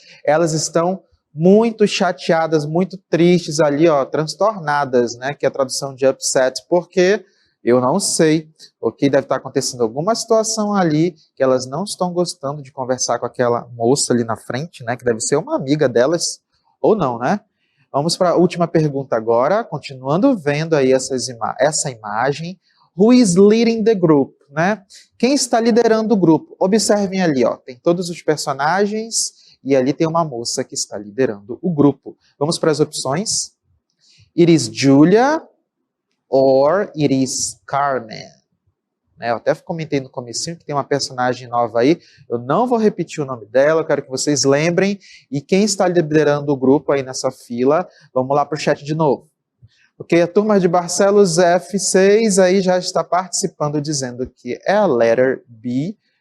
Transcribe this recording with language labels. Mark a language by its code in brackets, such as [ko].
[pt] Elas estão muito chateadas, muito tristes ali, ó, transtornadas, né, que é a tradução de upset, porque eu não sei, ok, deve estar acontecendo alguma situação ali que elas não estão gostando de conversar com aquela moça ali na frente, né, que deve ser uma amiga delas, ou não, né? Vamos para a última pergunta agora, continuando vendo aí essa imagem. [en] Who is leading the group, né? [pt] Quem está liderando o grupo? Observem ali, ó, tem todos os personagens, e ali tem uma moça que está liderando o grupo. Vamos para as opções. [en] It is Julia or it is Carmen. [pt] Né, eu até comentei no comecinho que tem uma personagem nova aí. Eu não vou repetir o nome dela, eu quero que vocês lembrem. E quem está liderando o grupo aí nessa fila? Vamos lá para o chat de novo. Ok, a turma de Barcelos F6 aí já está participando, dizendo que é a letter B.